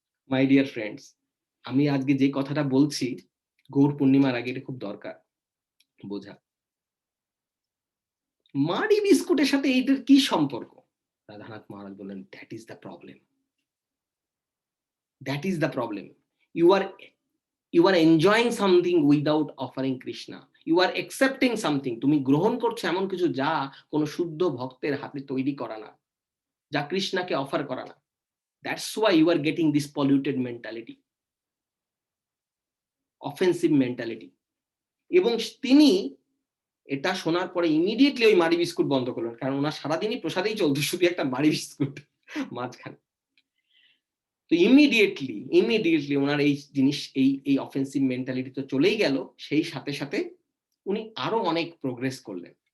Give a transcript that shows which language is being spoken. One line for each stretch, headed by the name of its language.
Bangla: My dear friends, আমি আজকে যে কথাটা বলছি গৌর পূর্ণিমার আগে, এটা খুব দরকার বোঝা। মারি বিস্কুটের সাথে এইটার কি সম্পর্ক? রাধানাথ মহারাজ বললেন
English: That is the problem, that is the problem. You are enjoying something without offering Krishna. You are accepting something.
Bangla: তুমি গ্রহণ করছো এমন কিছু যা কোনো শুদ্ধ ভক্তের হাতে তৈরি করা না, যা কৃষ্ণকে অফার করা না।
English: That's why you are getting this polluted mentality, offensive mentality.
Bangla: এবং তিনি এটা শোনার পরে ইমিডিয়েটলি ওই মারি বিস্কুট বন্ধ করলেন, কারণ ওনার সারাদিনই প্রসাদেই চলতো, শুধু একটা মারি বিস্কুট মাঝখানে। তো ইমিডিয়েটলি ওনার এই জিনিস, এই অফেন্সিভ মেন্টালিটি তো চলেই গেল, সেই সাথে সাথে উনি আরো অনেক প্রোগ্রেস করলেন।